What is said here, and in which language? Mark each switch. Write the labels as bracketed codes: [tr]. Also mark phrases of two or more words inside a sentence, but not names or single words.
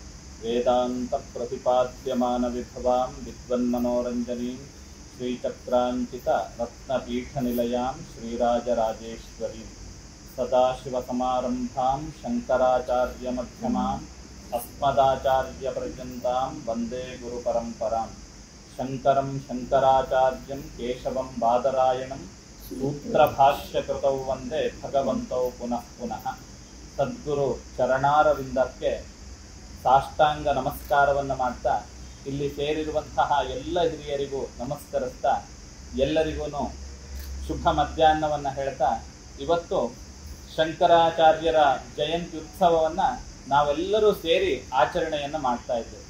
[sa] वेदान्तप्रतिपाद्यमानविभवां विद्वन्मनोरञ्जनीं श्रीचक्राञ्चितरत्नपीठनिलयां श्रीराजराजेश्वरीं सदाशिवसमारम्भां शङ्कराचार्यमध्यमाम् अस्मदाचार्यपर्यन्तां वन्दे गुरुपरम्परां शंकरं शंकराचार्यं केशवं बादरायणं सूत्रभाष्यकृतौ वंदे भगवन्तौ पुनः पुनः. [kn] ಸದ್ಗುರು ಚರಣಾರವಿಂದಕ್ಕೆ ಸಾಷ್ಟಾಂಗ ನಮಸ್ಕಾರವನ್ನು ಮಾಡ್ತಾ ಇಲ್ಲಿ ಸೇರಿರುವಂತಹ ಎಲ್ಲ ಹಿರಿಯರಿಗೂ ನಮಸ್ಕರಿಸ್ತಾ ಎಲ್ಲರಿಗೂ ಶುಭ ಮಧ್ಯಾಹ್ನವನ್ನು ಹೇಳ್ತಾ ಇವತ್ತು ಶಂಕರಾಚಾರ್ಯರ ಜಯಂತಿ ಉತ್ಸವವನ್ನು ನಾವೆಲ್ಲರೂ ಸೇರಿ ಆಚರಣೆಯನ್ನು ಮಾಡ್ತಾ ಇದ್ದೇವೆ.